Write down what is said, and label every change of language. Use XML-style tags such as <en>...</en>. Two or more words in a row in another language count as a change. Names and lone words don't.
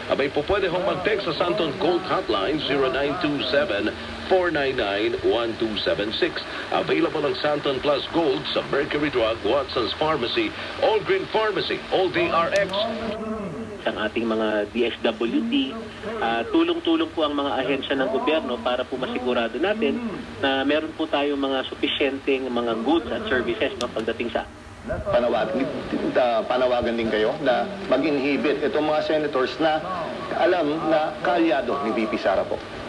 <tl>Abay po pwede hong mag-text sa Santon Gold Hotline 0927-499-1276. Available ang Santon Plus Gold sa Mercury Drug, Watson's Pharmacy, All Green Pharmacy, All Day RX. Ang ating mga DSWD, tulong-tulong po ang mga ahensya ng gobyerno para po masigurado natin na meron po tayong mga sufisyenteng mga goods at services pagdating sa panawagan din kayo na mag-inhibit itong mga senators na alam na kaalyado ni VP Sara po.</tl>